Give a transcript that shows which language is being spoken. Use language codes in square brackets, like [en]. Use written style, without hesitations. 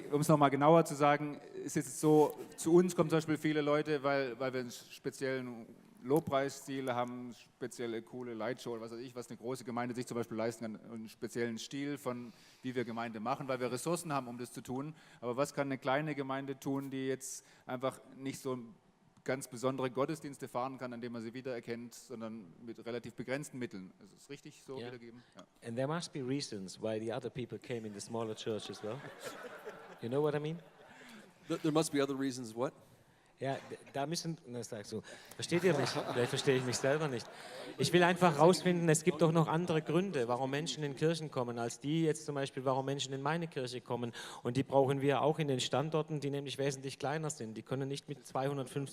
[de] gibt, um es nochmal genauer zu sagen, ist jetzt so, zu uns kommen zum Beispiel viele Leute, weil wir einen speziellen Lobpreisstil haben, spezielle coole Lightshow oder was weiß ich, was eine große Gemeinde sich zum Beispiel leisten kann, einen speziellen Stil von, wie wir Gemeinde machen, weil wir Ressourcen haben, um das zu tun. Aber was kann eine kleine Gemeinde tun, die jetzt einfach nicht so ganz besondere Gottesdienste fahren kann, an denen man sie wiedererkennt, sondern mit relativ begrenzten Mitteln? Ist es richtig so wiedergeben? Ja. [en] And there must be reasons why the other people came in the smaller church as well. You know what I mean? There must be other reasons, what? [de] Ja, da müssen, das sagst du, versteht ihr mich? Vielleicht verstehe ich mich selber nicht. Ich will einfach rausfinden, es gibt doch noch andere Gründe, warum Menschen in Kirchen kommen, als die jetzt zum Beispiel, warum Menschen in meine Kirche kommen. Und die brauchen wir auch in den Standorten, die nämlich wesentlich kleiner sind. Die können nicht mit 250